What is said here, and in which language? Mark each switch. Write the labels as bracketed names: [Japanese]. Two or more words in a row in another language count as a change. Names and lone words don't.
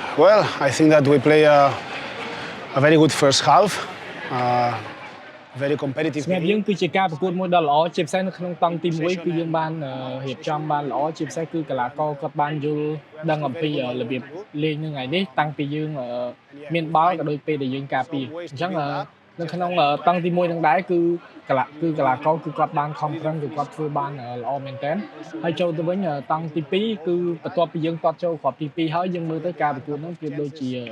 [English] Well, I think that we play a very good first half, very competitive [Khmer] សម្រាប់យើង [English] game. [Khmer] គឺជាការប្រកួតមួយដ៏ល្អជាពិសេសនៅក្នុងតង់ទី1គឺយើងបានរៀបចំបានល្អជាពិសេសគឺកីឡាករគាត់បានយល់ដឹងអំពីរបៀបលេងនៅថ្ងៃនេះតាំងពីយើងមានបាល់ក៏ដូចពេលដែលយើងការពារអញ្ចឹងនៅក្នុងតង់ទី1នឹងដែរគឺកីឡាករគឺគាត់បានខំប្រឹងគឺគាត់ធ្វើបានល្អមែនទែនហើយចូលទៅវិញតង់ទី2គឺបន្ទាប់ពីយើងទាត់ចូលគ្រាប់ទី2ហើយយើងមើលទៅការប្រកួតនោះគឺដូចជា